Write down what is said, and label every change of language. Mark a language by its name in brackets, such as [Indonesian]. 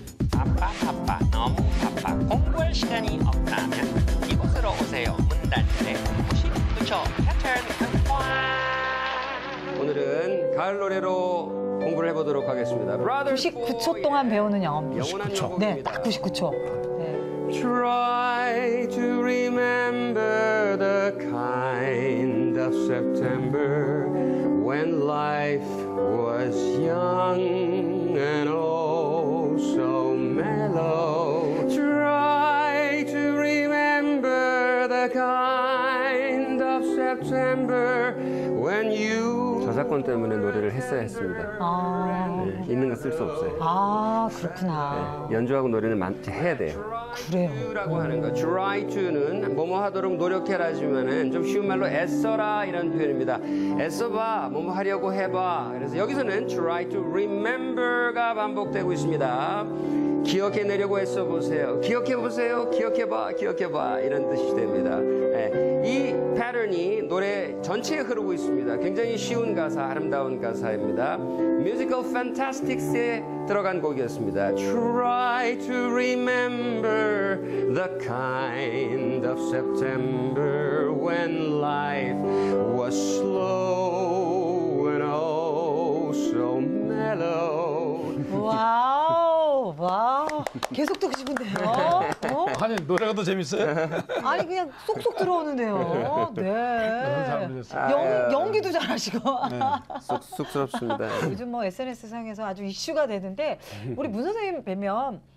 [Korean] 바빠 너무 바빠 공부할 시간이 없다면 이곳으로 오세요. 문단열의 99초 패턴 강화. 오늘은 가을 노래로 공부를 해보도록 하겠습니다. 99초 동안 배우는 영어입니다. 영원한 영어입니다. 네, 딱 99초. 네. [English] Try to remember the kind of September when life was young and oh so mellow. Try to remember the kind of September when you [Korean] 저작권 때문에 노래를 했어야 했습니다. 네, 있는 거 쓸 수 없어요. 그렇구나. 네, 연주하고 노래는 해야 돼요. 그래요. 라고 하는 거. Try to는 뭐뭐 하도록 노력해라지만은 좀 쉬운 말로 애써라 이런 표현입니다. 애써봐, 뭐뭐 하려고 해봐. 그래서 여기서는 try to remember가 반복되고 있습니다. 기억해내려고 애써보세요. 기억해보세요. 기억해봐. 기억해봐. 이런 뜻이 됩니다. 네, 이 패턴이 노래 전체에 흐르고 있습니다. 굉장히 쉬운 가사, 아름다운 가사입니다. 뮤지컬 판타스틱스에 들어간 곡이었습니다. [English] Try to remember the kind of September when life was slow and oh so mellow. [Korean] 와우, 와우. 계속 듣고 싶은데요. 아니 노래가 더 재밌어요? 아니 그냥 쏙쏙 들어오는데요. 네. 연기도 잘하시고. 쑥스럽습니다. 요즘 뭐 SNS 상에서 아주 이슈가 되는데 우리 문 선생님 뵈면